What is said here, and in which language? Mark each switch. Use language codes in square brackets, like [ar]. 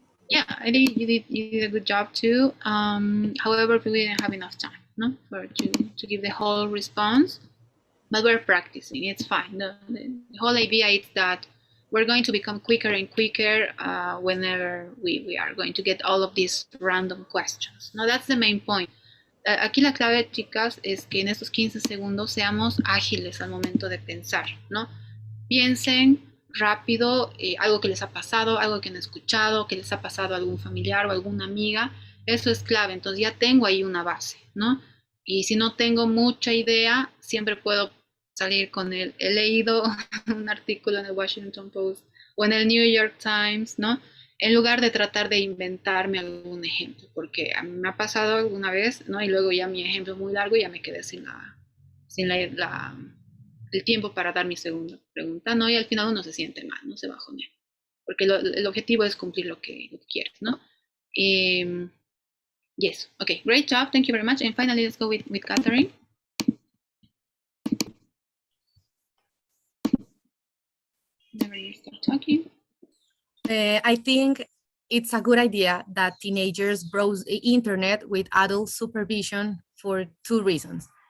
[en] Yeah, I think you did a good job too. However, we didn't have enough time, no, to give the whole response. But we're practicing. It's fine. The whole idea is that we're going to become quicker and quicker whenever we are going to get all of these random questions. No, that's the main point. [es] Aquí la clave, chicas, es que en estos 15 segundos seamos ágiles al momento de pensar, ¿no? Piensen rápido algo que les ha pasado, algo que han escuchado, que les ha pasado a algún familiar o alguna amiga. Eso es clave. Entonces ya tengo ahí una base, ¿no? Y si no tengo mucha idea, siempre puedo salir con he leído un artículo en el Washington Post o en el New York Times, ¿no? En lugar de tratar de inventarme algún ejemplo, porque a mí me ha pasado alguna vez, ¿no? Y luego ya mi ejemplo es muy largo y ya me quedé sin el tiempo para dar mi segunda pregunta, ¿no? Y al final uno se siente mal, ¿no? Se bajonea, porque el objetivo es cumplir lo que quieres, ¿no? [en] Yes, okay, great job, thank you very much. And finally, let's go with Catherine. Whenever you start talking. I think it's a good idea that teenagers browse the internet with adult supervision for two reasons.